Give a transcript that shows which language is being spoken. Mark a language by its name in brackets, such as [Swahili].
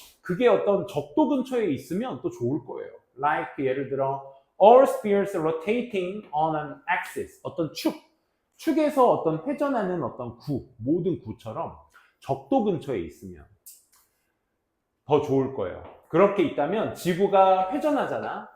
[Korean] 그게 어떤 적도 근처에 있으면 또 좋을 거예요. [English] Like [Korean] 예를 들어 [English] all spheres rotating on an axis. [Korean] 어떤 축에서 어떤 회전하는 어떤 모든 구처럼 적도 근처에 있으면 더 좋을 거예요. 그렇게 있다면 지구가 회전하잖아.